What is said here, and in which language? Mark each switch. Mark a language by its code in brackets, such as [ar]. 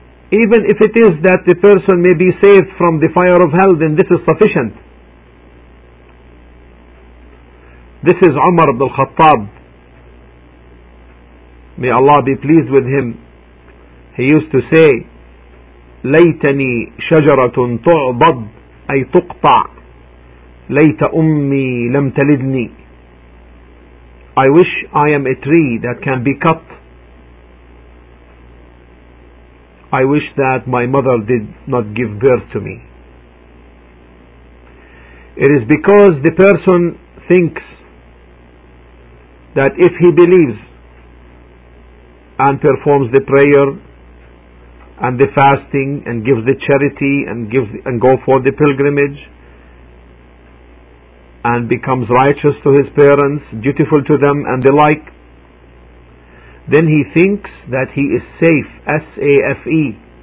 [en] Even if it is that the person may be saved from the fire of hell, then this is sufficient. This is Umar ibn al-Khattab, may Allah be pleased with him. He used to say, [ar] لَيْتَنِي شَجَرَةٌ تُعْضَدْ أَيْ تُقْطَعْ لَيْتَ أُمِّي لَمْ تَلِدْنِي. [en] I wish I am a tree that can be cut. I wish that my mother did not give birth to me. It is because the person thinks that if he believes and performs the prayer and the fasting and gives the charity and gives and go for the pilgrimage and becomes righteous to his parents, dutiful to them and the like, then he thinks that he is safe, S-A-F-E.